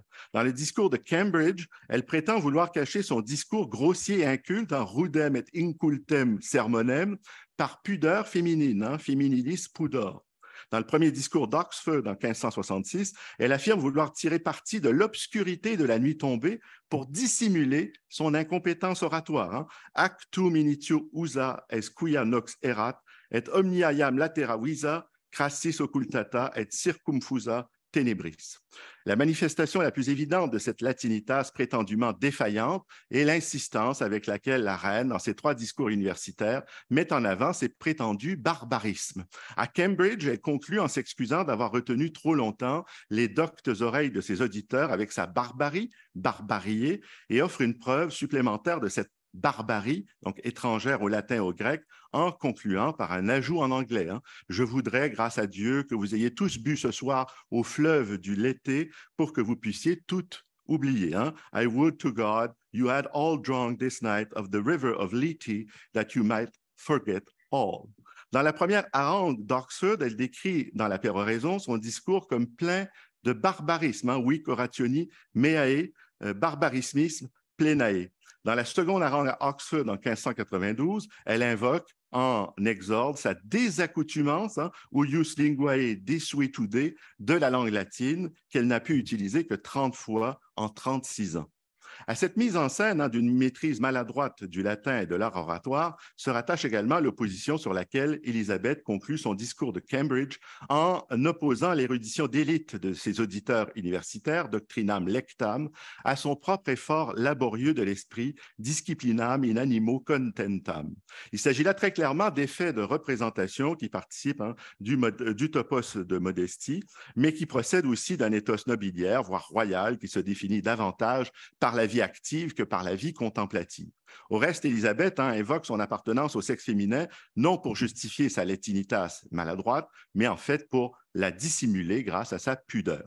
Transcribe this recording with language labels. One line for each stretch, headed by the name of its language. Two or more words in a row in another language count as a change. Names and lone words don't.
French: Dans le discours de Cambridge, elle prétend vouloir cacher son discours grossier et inculte en
Latin: rudem et incultem sermonem
French: par pudeur féminine,
Latin: feminilis pudor.
French: Dans le premier discours d'Oxford en 1566, elle affirme vouloir tirer parti de l'obscurité de la nuit tombée pour dissimuler son incompétence oratoire.
Latin: Actum initio usa es quia nox erat, et omnia iam latera visa, crassis occultata et circumfusa ténébris.
French: La manifestation la plus évidente de cette latinitas prétendument défaillante est l'insistance avec laquelle la reine, dans ses 3 discours universitaires, met en avant ses prétendus barbarismes. À Cambridge, elle conclut en s'excusant d'avoir retenu trop longtemps les doctes oreilles de ses auditeurs avec sa barbarie, barbariée, et offre une preuve supplémentaire de cette barbarie, donc étrangère au latin et au grec, en concluant par un ajout en anglais. Je voudrais, grâce à Dieu, que vous ayez tous bu ce soir au fleuve du Lété pour que vous puissiez toutes oublier.
English: I would to God you had all drunk this night of the river of Lethe that you might forget all.
French: Dans la première harangue d'Oxford, elle décrit dans La péroraison son discours comme plein de barbarisme,
Latin: vic orationi meae, barbarismisme plenae.
French: Dans la seconde harangue à Oxford en 1592, elle invoque en exorde sa désaccoutumance,
Latin: uius linguae desuetude,
French: de la langue latine qu'elle n'a pu utiliser que 30 fois en 36 ans. À cette mise en scène d'une maîtrise maladroite du latin et de l'art oratoire se rattache également l'opposition sur laquelle Élisabeth conclut son discours de Cambridge en opposant l'érudition d'élite de ses auditeurs universitaires,
Latin: doctrinam lectam,
French: à son propre effort laborieux de l'esprit,
Latin: disciplinam in animo contentam.
French: Il s'agit là très clairement d'effets de représentation qui participent du topos de modestie, mais qui procèdent aussi d'un ethos nobiliaire, voire royal, qui se définit davantage par la vie active que par la vie contemplative. Au reste, Élisabeth invoque son appartenance au sexe féminin, non pour justifier sa latinitas maladroite, mais en fait pour la dissimuler grâce à sa pudeur.